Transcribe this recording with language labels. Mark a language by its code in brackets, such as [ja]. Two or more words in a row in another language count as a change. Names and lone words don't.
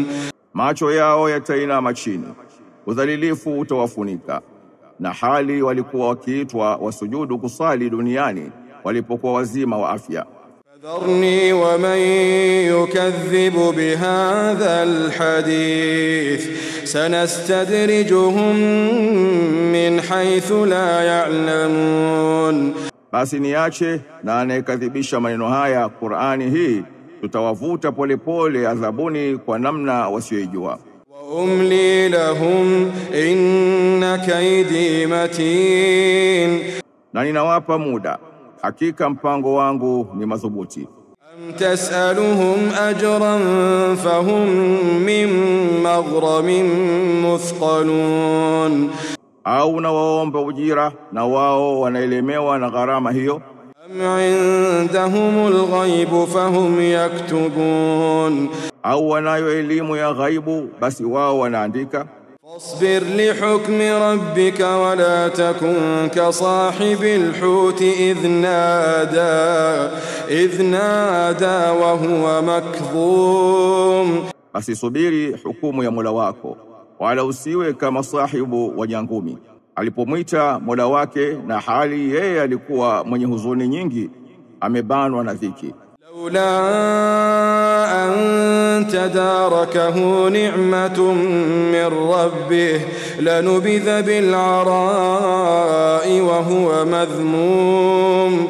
[sw] Macho yao yatainama chini, udhalilifu utawafunika, na hali walikuwa wakiitwa wasujudu kusali duniani walipokuwa wazima wa afya. [ar] فذرني ومن يكذب بهذا الحديث سنستدرجهم من حيث لا يعلمون. [sw] Basi niache na anayekadhibisha maneno haya Qur'ani hii, tutawavuta polepole adhabuni kwa namna wasiyojua. [ar] وأملي لهم إن كيدي متين. [sw] Na ninawapa muda, hakika mpango wangu ni madhubuti. [ar] أم تسألهم أجرا فهم من مغرم مثقلون. [sw] Au na waomba ujira na wao wanaelemewa na gharama hiyo. [ar] أم عندهم الغيب فهم يكتبون. [sw] Au wanayo elimu ya ghaibu, basi wao wanaandika. [ar] فاصبر لحكم ربك ولا تكن كصاحب الحوت إذ نادى وهو مكظوم. [sw] asisubiri hukumu ya Mola wako, wala usiwe kama sahibu wa jangumi alipomwita Mola wake na hali yeye alikuwa mwenye huzuni nyingi, amebanwa na dhiki. [ar] لولا أن تداركه نعمة من ربه لنبذ بالعراء وهو مذموم,